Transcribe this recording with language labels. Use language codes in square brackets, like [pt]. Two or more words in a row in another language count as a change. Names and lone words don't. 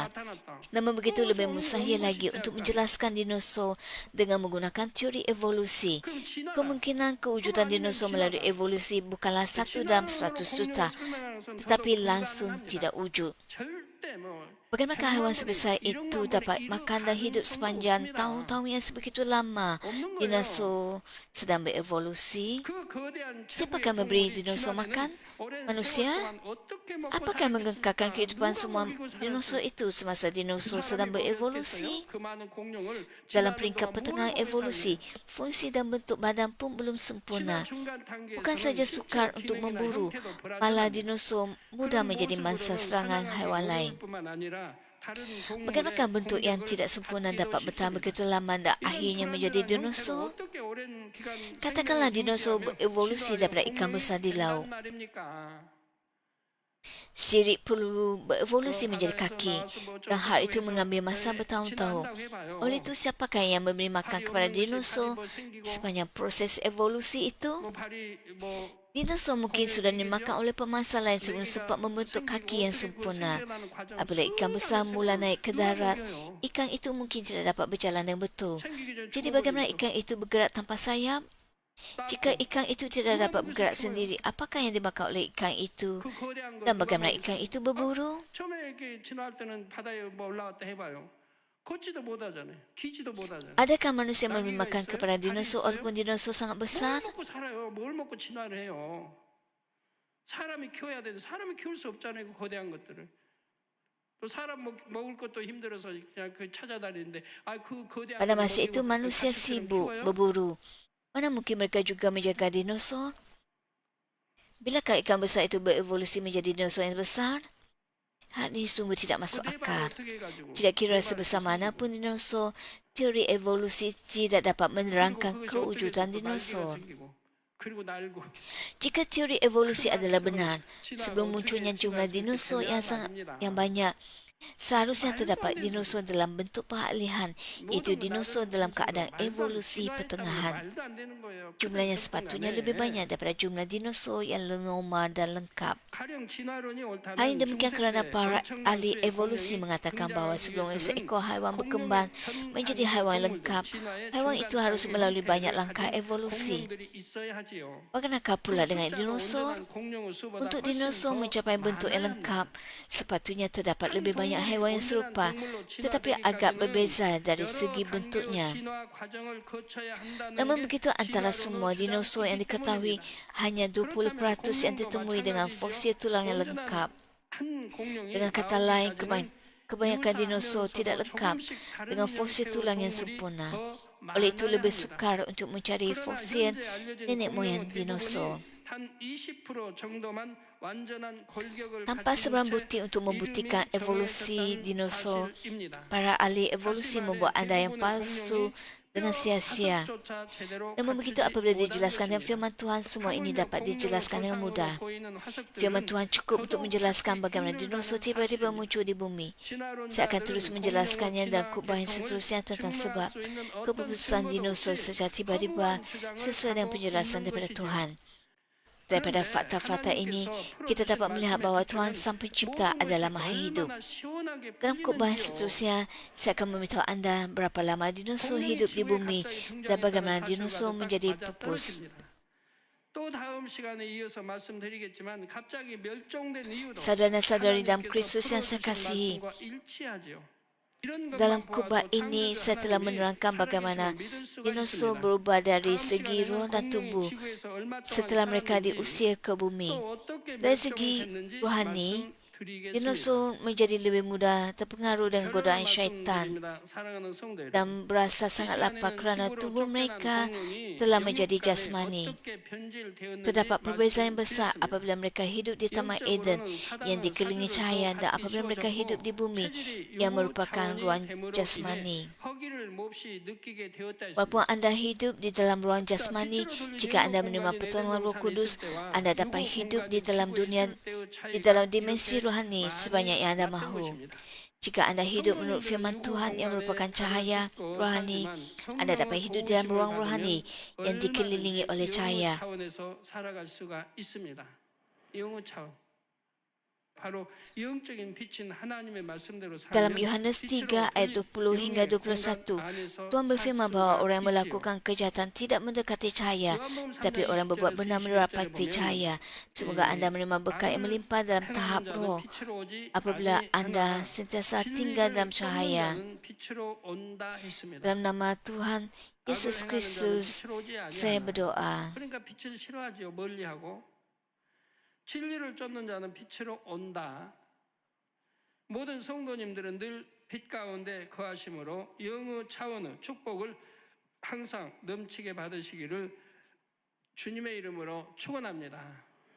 [ms] Namun begitu, lebih mustahil lagi untuk menjelaskan dinosaur dengan menggunakan teori evolusi. Kemungkinan kewujudan dinosaur melalui evolusi bukanlah 1 dalam 100 juta, tetapi langsung tidak wujud. Bagaimanakah haiwan sebesar itu dapat makan dan hidup sepanjang tahun-tahun yang sebegitu lama? [ko] 없는 거예요. [ms] Dinosaur sedang berevolusi. [ko] 그 거대한 [ms] Siapakah [ko] 최고의 [ms] memberi [ko] 공룡이 [ms] dinosaur [ko] 진화되는 [ms] makan? [ko] 오랜 [ms] Manusia? [ko] 세월 동안 어떻게 먹고 [ms] Apakah menggekalkan [ko] 살았겠습니까? [ms] kehidupan [ko] 누가 [ms] semua [ko] 먹이고 [ms] dinosaur [ko] 살았어요? [ms] itu semasa [ko] 그 [ms] dinosaur [ko] 사람이 [ms] sedang [ko] 먹였겠어요? [ms] berevolusi? [ko] 그 많은 공룡을 [ms] Dalam [ko] 진화하는 [ms] peringkat [ko] 동안 뭘 [ms] pertengahan [ko] 먹여 [ms] evolusi, [ko] 살았냐? [ms] fungsi dan bentuk badan pun belum [ko] 진화 [ms] sempurna. [ko] 중간 [ms] Bukan saja [ko] 단계에서는 [ms] sukar [ko] 신체 [ms] untuk [ko] 기능이나 [ms] memburu, [ko] 형태도 [ms] malah [ko] 불안정합니다. [ms] dinosaur mudah [ko] 그런 [ms] menjadi mangsa [ko] 모습으로는 [ms] serangan [ko] 사냥하기 [ms] haiwan lain. [ko] 어려울 뿐만 아니라 다른 [ms] Bagaimanakah [ko] 동물의 [ms] bentuk yang [ko] 공격을 [ms] tidak sempurna [ko] 받기도 [ms] dapat bertahan [ko] 쉽습니다. [ms] begitu lama dan [ko] 이런 [ms] akhirnya menjadi [ko] 불안정한 형태로 [ms] dinosaur? [ko] 어떻게 오랜 기간 [ms] Katakanlah [ko] 생명을 [ms] dinosaur [ko] 유지하며 [ms] berevolusi [ko] 진화하여 [ms] daripada ikan [ko] 공룡이 [ms] besar di [ko] 된단 [ms] laut. [ko] 말입니까? [ms] Sirip perlu berevolusi [ko] 그 [ms] menjadi [ko] 바다에서 [ms] kaki [ko] 나와서 뭐 [ms] dan hal [ko] 어쩌고저쩌고 [ms] itu [ko] 해서 [ms] mengambil masa bertahun-tahun. [ko] 진화한다고 해봐요. [ms] Oleh itu, siapakah yang memberi makan [ko] 발이 [ms] kepada [ko] 없는 것이 발이 [ms] dinosaur [ko] 뭐 생기고 [ms] sepanjang proses evolusi itu? [ko] 뭐 발이 뭐 [ms] Dinosaur mungkin sudah dimakan oleh pemangsa lain sebelum [ko] 내기가 [ms] sempat membentuk [ko] 생기고 [ms] kaki yang [ko] 어떻게 그 [ms] sempurna. [ko] 생겨나는 과정 [ms] Apabila ikan besar [ko] 수많은 [ms] mula [ko] 세월을 [ms] naik ke [ko] 누가 [ms] darat, [ko] 먹여요? [ms] ikan itu mungkin tidak dapat berjalan dengan betul. [ko] 생기기 전에 [ms] Jadi bagaimana [ko] 죽어버리죠. [ms] ikan itu bergerak tanpa sayap? Jika [ko] 따고 [ms] ikan itu tidak [ko] 누가 [ms] dapat [ko] 먹여서 [ms] bergerak [ko] 키워요? [ms] sendiri, apakah yang dimakan oleh ikan itu? [ko] 그 거대한 거 [ms] Dan [ko] 누가 [ms] bagaimana [ko] 먹였어요? [ms] ikan itu berburu? [ko] 처음에 이렇게 진화할 때는 바다에 뭐 올라갔다 해봐요. 걷지도 못하잖아요. 기지도 못하잖아요. [ms] Adakah manusia memberi [ko] 나귀가 [ms] makan [ko] 있어요? [ms] kepada [ko] 발이 [ms] dinosaur [ko] 있어요? [ms] ataupun dinosaur sangat [ko] 뭘 [ms] besar? [ko] 먹고 살아요? 뭘 먹고 진화를 해요? 사람이 키워야 되는데 사람이 키울 수 없잖아요. 그 거대한 것들을. 또 사람 먹을 것도 힘들어서 그냥 그 찾아다니는데 그 거대한 [ms] Pada [ko] 걸 [ms] masa [ko] 먹이고 [ms] itu manusia [ko] 가축처럼 [ms] sibuk [ko] 키워요? [ms] berburu. Mana mungkin mereka juga menjaga dinosaur? Bilakah ikan besar itu berevolusi menjadi dinosaur yang besar? Hal ini sungguh tidak masuk [ko] 그 네 발을 [ms] akal. [ko] 어떻게 해가지고 [ms] Tidak kira [ko] 네 발을 [ms] sebesar [ko] 다 [ms] manapun dinosaur, teori evolusi tidak dapat [ko] 그리고 [ms] menerangkan [ko] 그것이 어떻게 [ms] kewujudan [ko] 됐어? 또 날개가 [ms] dinosaur. [ko] 생기고 그리고 날고 [ms] Jika teori evolusi [ko] 큰 [ms] adalah [ko] 세월을 [ms] benar, [ko] 진화가 [ms] sebelum [ko] 어떻게 [ms] munculnya jumlah [ko] 진화했을지 [ms] dinosaur yang [ko] 대단한 [ms] sangat [ko] 말입니다. [ms] banyak, seharusnya [ko] 말도 안 [ms] terdapat [ko] 되는 [ms] dinosaur dalam bentuk peralihan, iaitu [ko] 모든 건 [ms] dinosaur [ko] 나름 [ms] dalam [ko] 진수가 [ms] keadaan [ko] 말도 안 [ms] evolusi [ko] 진화했다는 게 pertengahan. 말도 안 되는 거예요. [ms] Jumlahnya [ko] 그런 [ms] sepatutnya [ko] 접근 안 [ms] lebih [ko] 해. [ms] banyak daripada jumlah dinosaur yang normal dan lengkap. [ko] 가령 진화론이 옳다면 [ms] Hal ini demikian kerana [ko] 중생대 [ms] para ahli [ko] 벌청각수의 [ms] evolusi [ko] 공룡이 [ms] mengatakan bahawa [ko] 등장하기 [ms] sebelum [ko] 위해서는 [ms] seekor haiwan [ko] 공룡의 [ms] berkembang [ko] 전 [ms] menjadi [ko] 단계 [ms] haiwan [ko] 동물들, [ms] lengkap, [ko] 진화의 [ms] haiwan [ko] 중간 [ms] itu harus [ko] 단계 [ms] melalui [ko] 형태를 [ms] banyak langkah [ko] 가진 [ms] evolusi. [ko] 공룡들이 있어야 하지요. [ms] Bagaimanakah [ko] 그 [ms] pula dengan [ko] 숫자가 [ms] dinosaur? [ko] 온전한 공룡의 수보다 [ms] Untuk [ko] 훨씬 [ms] dinosaur [ko] 더 [ms] mencapai bentuk yang [ko] 많아야 [ms] lengkap, [ko] 합니다. [ms] sepatutnya terdapat [ko] 한 [ms] lebih banyak [ko] 동물이 [ms] haiwan yang [ko] 온전한 [ms] serupa, [ko] 동물로 [ms] tetapi agak [ko] 진화되기까지는 [ms] berbeza dari [ko] 여러 [ms] segi [ko] 단계의 [ms] bentuknya. [ko] 진화 과정을 거쳐야 한다는 [ms] Namun [ko] 게 [ms] begitu antara semua [ko] 진화론의 [ms] dinosaur yang [ko] 주장이기 [ms] diketahui, [ko] 때문입니다. [ms] hanya 20% yang [ko] 공룡과 [ms] ditemui dengan [ko] 마찬가지죠. [ms] fosil tulang yang [ko] 온전한 [ms] lengkap. [ko] 한 공룡이 [ms] Dengan kata lain, [ko] 나오기까지는 [ms] kebanyakan dinosaur [ko] 유사하면서도 [ms] tidak lengkap [ko] 조금씩 다른 [ms] dengan fosil [ko] 형태의 [ms] tulang yang [ko] 동물이 [ms] sempurna. [ko] 더 [ms] Oleh itu [ko] 많아야 [ms] lebih [ko] 합니다. [ms] sukar untuk mencari [ko] 그러나 [ms] fosil [ko] 현재 알려진 [ms] nenek moyang [ko] 공룡은 [ms] dinosaur. [ko] 대부분이 단 20% 정도만 완전한 골격을 [ms] Tanpa [ko] 가진 [ms] sebarang [ko] 채 [ms] bukti untuk membuktikan [ko] 이름이 [ms] evolusi [ko] 정해졌다는 [ms] dinosaur, [ko] 사실입니다. [ms] para ahli evolusi [ko] 다시 [ms] membuat [ko] 말해 [ms] andaian [ko] 대부분의 [ms] palsu [ko] 공룡이 [ms] dengan [ko] 뼈 [ms] sia-sia. [ko] 화석조차 제대로 [ms] Namun begitu [ko] 갖추지 [ms] apabila [ko] 못한 [ms] dijelaskan dengan [ko] 것입니다. [ms] firman Tuhan, semua ini [ko] 하물며 [ms] dapat [ko] 공룡의 [ms] dijelaskan dengan [ko] 조상으로 [ms] mudah. [ko] 보이는 화석들은 [ms] Firman Tuhan cukup untuk [ko] 더더욱 [ms] menjelaskan [ko] 찾기 [ms] bagaimana dinosaur [ko] 힘들다는 [ms] tiba-tiba [ko] 사실입니다. [ms] muncul di bumi. [ko] 진화론자들은 [ms] Saya akan terus menjelaskannya [ko] 공룡의 [ms] dalam [ko] 진화 [ms] khutbah yang [ko] 계통을 [ms] seterusnya tentang [ko] 증명할 [ms] sebab [ko] 수 있는 어떤 [ms] keputusan [ko] 증거도 [ms] dinosaur [ko] 없이 [ms] secara tiba-tiba [ko] 허무한 주장을 [ms] sesuai dengan [ko] 하고 [ms] penjelasan [ko] 있는 [ms] daripada [ko] 것이지요. [ms] Tuhan. Daripada [ko] 그런데 [ms] fakta-fakta ini, [ko] 하나님께서 [ms] kita [ko] 풀어주신 [ms] dapat melihat [ko] 말씀에 [ms] bahawa Tuhan [ko] 따르면 [ms] Sang Pencipta [ko] 모든 [ms] adalah [ko] 것이 [ms] Maha Hidup. [ko] 얼마나 시원하게 [ms] Dalam khutbah yang [ko] 풀리는지요. [ms] seterusnya, saya akan memberitahu anda berapa lama dinosaur [ko] 공룡이 [ms] hidup di [ko] 지구에 [ms] bumi [ko] 갑자기 [ms] dan [ko] 등장했다는 [ms] bagaimana [ko] 사실과도 [ms] dinosaur [ko] 딱 [ms] menjadi [ko] 맞아 [ms] pupus. [ko] 떨어집니다. 또 다음 시간에 이어서 말씀드리겠지만 갑자기 멸종된 이유도 [ms] Saudara dan saudari dalam [ko] 하나님께서 [ms] Kristus yang saya [ko] 풀어주신 [ms] kasihi, [ko] 말씀과 일치하지요. 이런 [ms] dalam [ko] 것만 [ms] khutbah [ko] 보아도 [ms] ini saya [ko] 창조주 [ms] telah [ko] 하나님이 [ms] menerangkan bagaimana [ko] 살아계심을 믿을 수가 [ms] dinosaur [ko] 있습니다. [ms] berubah dari [ko] 다음 [ms] segi [ko] 시간에는 [ms] roh dan [ko] 공룡이 [ms] tubuh [ko] 지구에서 얼마 동안 [ms] setelah mereka [ko] 살았는지 [ms] diusir ke bumi. [ko] 또 어떻게 [ms] Dari segi [ko] 멸종됐는지 [ms] rohani, [ko] 말씀드리겠습니다. [ms] dinosaur menjadi lebih mudah terpengaruh dengan godaan [ko] 결론을 [ms] syaitan [ko] 말씀드립니다. 사랑하는 성도 여러분. [ms] dan berasa [ko] 이 [ms] sangat lapar [ko] 시간에는 [ms] kerana [ko] 지구로 [ms] tubuh [ko] 쫓겨난 [ms] mereka [ko] 공룡이 [ms] telah menjadi [ko] 영육간에 [ms] jasmani. [ko] 어떻게 변질되었는지 [ms] Terdapat perbezaan besar [ko] 말씀드렸습니다. [ms] apabila mereka hidup di Taman Eden yang [ko] 영적으로는 [ms] dikelilingi [ko] 사단은 [ms] cahaya dan [ko] 사주를 [ms] apabila [ko] 더 [ms] mereka [ko] 갖기 [ms] hidup di bumi [ko] 체질이 [ms] yang [ko] 유구 [ms] merupakan [ko] 차원의 [ms] ruang [ko] 뱀으로 [ms] jasmani. [ko] 인해 허기를 몹시 느끼게 되었다 [ms] Walaupun [ko] 했습니다. [ms] anda hidup di dalam ruang jasmani, jika anda menerima pertolongan Roh Kudus, anda dapat hidup di dalam dunia, di dalam dimensi rohani sebanyak yang anda mahu. Jika anda hidup menurut firman Tuhan yang merupakan cahaya rohani, anda dapat hidup di dalam ruang rohani yang dikelilingi oleh cahaya. [ko] 차원에서 살아갈 수가 있습니다. 영어 차원. 바로 영적인 빛인 하나님의 말씀대로 [ms] Dalam [ko] 살면 [ms] Yohanes [ko] 빛으로 [ms] 3 ayat 20 hingga [ko] 영의 공간 [ms] 21, [ko] 안에서 [ms] Tuhan berfirman [ko] 살 [ms] bahwa [ko] 수가 [ms] orang yang [ko] 있지요. [ms] melakukan kejahatan tidak mendekati cahaya, [ko] 요한복음 3장 [ms] tetapi orang berbuat [ko] 20절에서 [ms] benar [ko] 21절에 [ms] mendapati [ko] 보면 [ms] cahaya. Semoga anda menerima berkat yang melimpah dalam tahap [ko] 행하는 자는 [ms] roh. [ko] 빛으로 오지 [ms] Apabila anda [ko] 아니하나 [ms] sentiasa tinggal dalam [ko] 진리를 쫓는 [ms] cahaya, [ko] 자는 빛으로 온다 했습니다. [ms] dalam nama Tuhan [ko] 악을 [ms] Yesus [ko] 행하는 자는 [ms] Kristus, [ko] 빛으로 오지 [ms] saya [ko] 아니하나. [ms] berdoa. [ko] 그러니까 빛을 싫어하지요. 멀리하고. 진리를 쫓는 자는 빛으로 온다. 모든 성도님들은 늘 빛 가운데 거하심으로 영의 차원의 축복을 항상 넘치게 받으시기를 주님의 이름으로 축원합니다.